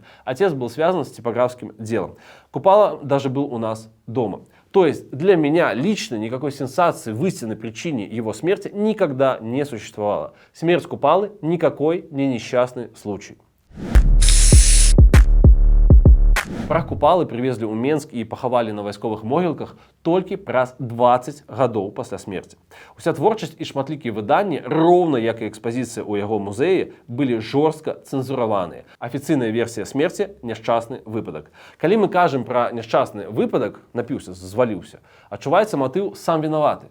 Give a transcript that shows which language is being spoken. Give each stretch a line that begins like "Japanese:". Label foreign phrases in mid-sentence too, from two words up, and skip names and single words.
Russian: Отец был связан с типографским делом. Купала даже был у нас дома. То есть для меня лично никакой сенсации в истинной причине его смерти никогда не существовало. Смерть Купалы никакой не несчастный случай. Прах Купалы привезли
Belarusian: ў Менск і пахавалі на вайсковых могілках толькі праз 20 гадоў пасля смерці. Уся творчасць і шматлікія выданні, роўна як і экспазіцыя ў яго музеі, былі жорстка цэнзураваныя. Афіцыйная версія смерці – няшчасны выпадак. Калі мы кажам пра няшчасны выпадак, напіўся, зваліўся, адчуваецца матыў «сам вінаваты».